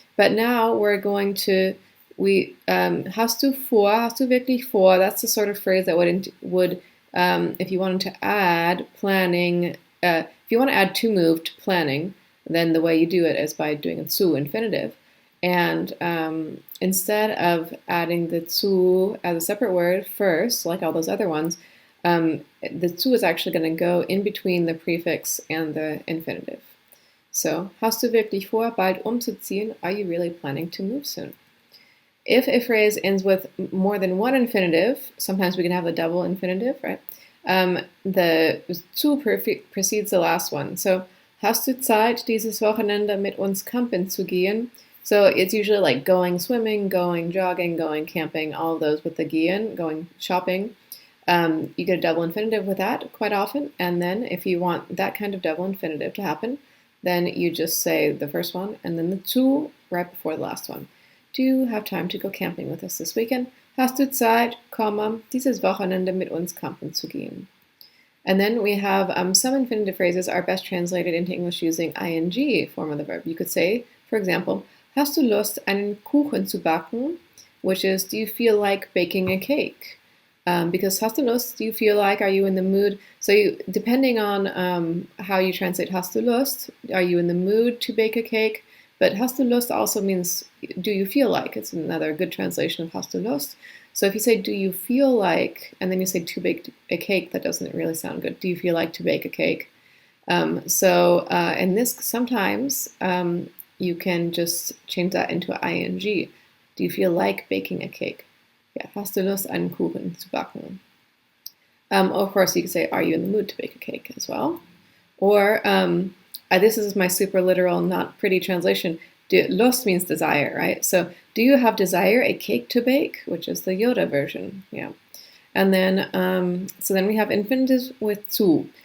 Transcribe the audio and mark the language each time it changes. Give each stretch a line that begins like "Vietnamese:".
English: But now we're going to, hast du vor,
German: hast du wirklich vor,
English: that's the sort of phrase that would if you wanted to add planning, if you want to add to move to planning, then the way you do it is by doing a zu infinitive. And instead of adding the zu as a separate word first, like all those other ones, the zu is actually going to go in between the prefix and the infinitive.
German: So, hast du wirklich vor, bald umzuziehen?
English: Are you really planning to move soon? If a phrase ends with more than one infinitive, sometimes we can have a double infinitive, right? The zu precedes the last one.
German: So, hast du Zeit, dieses Wochenende mit uns campen zu gehen?
English: So it's usually like going swimming, going jogging, going camping, all of those with the gehen, going shopping. You get a double infinitive with that quite often. And then if you want that kind of double infinitive to happen, then you just say the first one and then the zu right before the last one. Do you have time to go camping with us this weekend?
German: Hast du Zeit, dieses Wochenende mit uns campen zu gehen?
English: And then we have some infinitive phrases are best translated into English using ing form of the verb. You could say, for example,
German: hast du Lust, einen Kuchen zu backen?
English: Which is, do you feel like baking a cake? Because
German: hast du Lust,
English: do you feel like, are you in the mood? So depending on how you translate
German: hast du Lust,
English: are you in the mood to bake a cake? But
German: hast du Lust
English: also means, do you feel like? It's another good translation of hast du Lust. So if you say, do you feel like, and then you say to bake a cake, that doesn't really sound good. Do you feel like to bake a cake? In this, sometimes you can just change that into ing. Do you feel like baking a cake?
German: Yeah, hast du Lust, einen Kuchen zu backen?
English: Of course, you can say, are you in the mood to bake a cake as well? Or, this is my super literal, not pretty translation.
German: Lust
English: means desire, right? So, do you have desire a cake to bake? Which is the Yoda version, yeah. And then, so then we have infinitives with zu.